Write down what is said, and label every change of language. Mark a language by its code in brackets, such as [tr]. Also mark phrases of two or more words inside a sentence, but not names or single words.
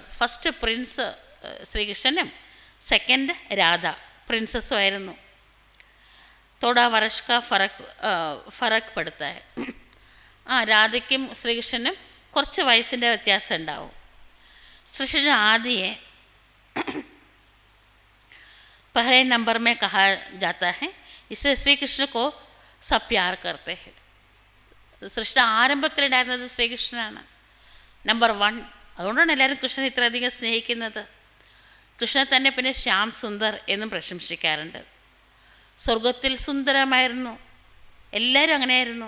[ml] ഫസ്റ്റ് പ്രിൻസ് ശ്രീകൃഷ്ണനും സെക്കൻഡ് രാധ പ്രിൻസസ്സും ആയിരുന്നു. [hi] थोड़ा वर्ष का फर्क पड़ता है. [ml] രാധയ്ക്കും ശ്രീകൃഷ്ണനും കുറച്ച് വയസ്സിൻ്റെ വ്യത്യാസം ഉണ്ടാവും. [hi] ശ്രീകൃഷ്ണൻ ആദിയെ पहले नंबर में कहा जाता है, इसलिए श्री कृष्ण को सब प्यार करते हैं. [ml] സൃഷ്ടി ആരംഭത്തിലുണ്ടായിരുന്നത് ശ്രീകൃഷ്ണനാണ്, നമ്പർ 1. അതുകൊണ്ടാണ് എല്ലാവരും കൃഷ്ണനെ ഇത്രയധികം സ്നേഹിക്കുന്നത്. കൃഷ്ണനെ തന്നെ പിന്നെ ശ്യാം സുന്ദർ എന്നും പ്രശംസിക്കാറുണ്ട്. സ്വർഗത്തിൽ സുന്ദരമായിരുന്നു, എല്ലാവരും അങ്ങനെയായിരുന്നു.